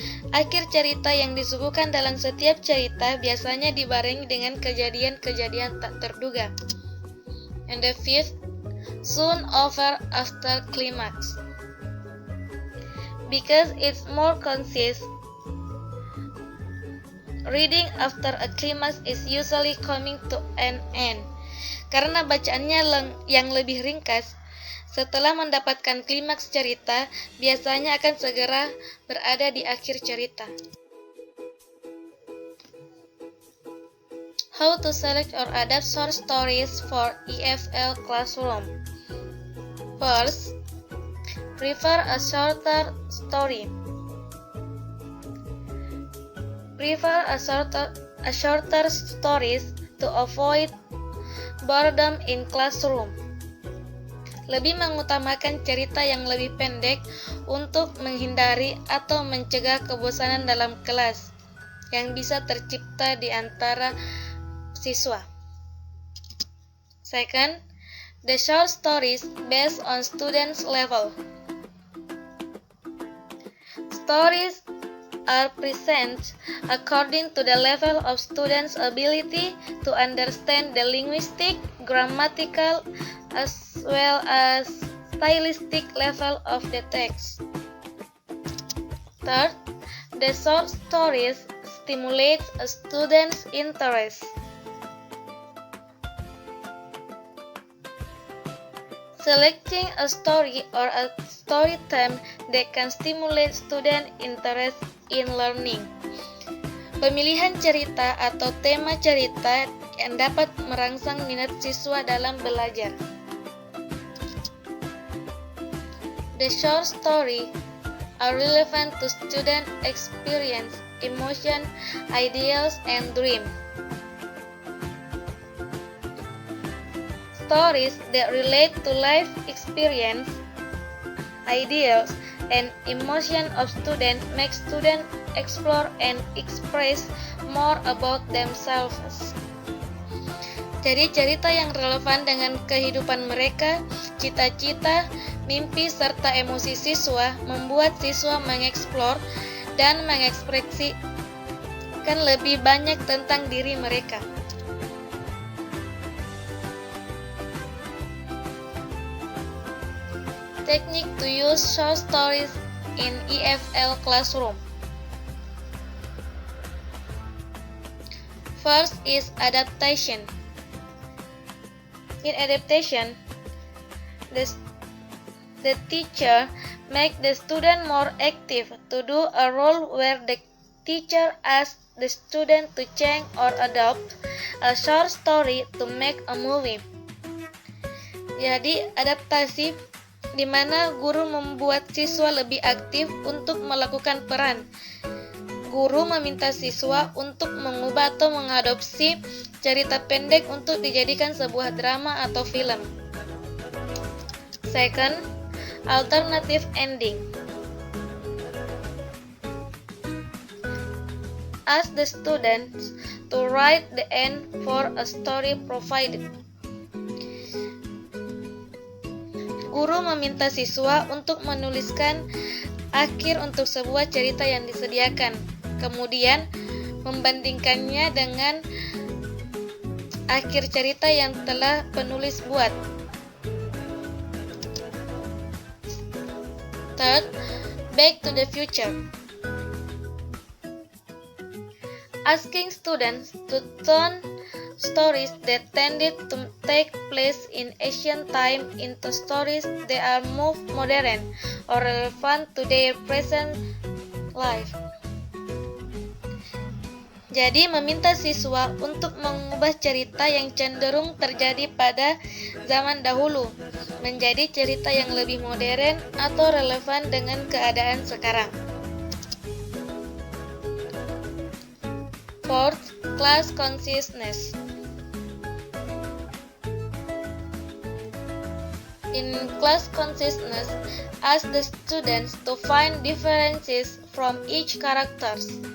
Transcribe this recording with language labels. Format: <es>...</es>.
<id>Akhir cerita yang disuguhkan dalam setiap cerita biasanya dibarengi dengan kejadian-kejadian tak terduga.</id> <en>And the fifth, soon over after climax. Because it's more concise, reading after a climax is usually coming to an end.</en> <id>Karena bacaannya yang lebih ringkas, setelah mendapatkan klimaks cerita, biasanya akan segera berada di akhir cerita.</id> <en>How to select or adapt short stories for EFL classroom. First, prefer a shorter story. Prefer a shorter stories to avoid boredom in classroom.</en> <id>Lebih mengutamakan cerita yang lebih pendek untuk menghindari atau mencegah kebosanan dalam kelas yang bisa tercipta di antara siswa.</id> <en>Second, the short stories based on students' level. Stories are present according to the level of students' ability to understand the linguistic, grammatical, as well as stylistic level of the text. Third, the short stories stimulate a student's interest. Selecting a story or a story theme that can stimulate student interest in learning.</en> <id>Pemilihan cerita atau tema cerita yang dapat merangsang minat siswa dalam belajar.</id> <en>The short story are relevant to student experience, emotion, ideals, and dream. Stories that relate to life experience, ideals, and emotion of students make students explore and express more about themselves.</en> <id>Jadi cerita yang relevan dengan kehidupan mereka, cita-cita, mimpi, serta emosi siswa membuat siswa mengeksplor dan mengekspresi menjelaskan lebih banyak tentang diri mereka.</id> <en>Technique to use short stories in EFL classroom. First is adaptation. In adaptation, the teacher make the student more active to do a role where the teacher asks the student to change or adopt a short story to make a movie.</en> <id>Jadi adaptasi di mana guru membuat siswa lebih aktif untuk melakukan peran. Guru meminta siswa untuk mengubah atau mengadopsi cerita pendek untuk dijadikan sebuah drama atau film.</id> <en>Second, alternative ending. Ask the students to write the end for a story provided.</en> <id>Guru meminta siswa untuk menuliskan akhir untuk sebuah cerita yang disediakan, kemudian membandingkannya dengan akhir cerita yang telah penulis buat.</id> <en>Third, Back to the Future. Asking students to turn stories that tended to take place in ancient time into stories that are more modern or relevant to their present life.</en> <id>Jadi meminta siswa untuk mengubah cerita yang cenderung terjadi pada zaman dahulu menjadi cerita yang lebih modern atau relevan dengan keadaan sekarang.</id> <en>Fourth, class consciousness. In class consciousness, ask the students to find differences from each characters.</en>